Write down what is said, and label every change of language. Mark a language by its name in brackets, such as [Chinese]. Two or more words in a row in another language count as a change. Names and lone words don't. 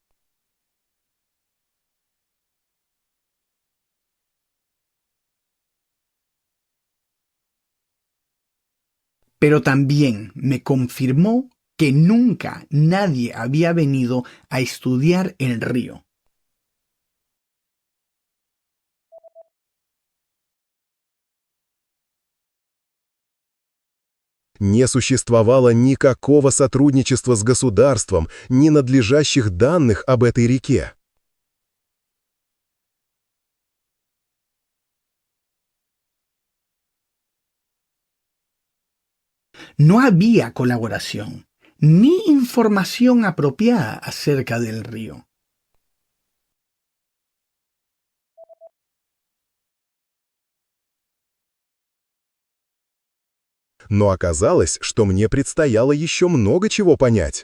[Spanish] Pero también me confirmó que nunca nadie había venido a estudiar el río. [Russian] Не существовало никакого сотрудничества с государством, ни надлежащих данных об этой реке. [Spanish] No había colaboración ni información apropiada acerca del río. [Russian] Но оказалось, что мне предстояло еще много чего понять.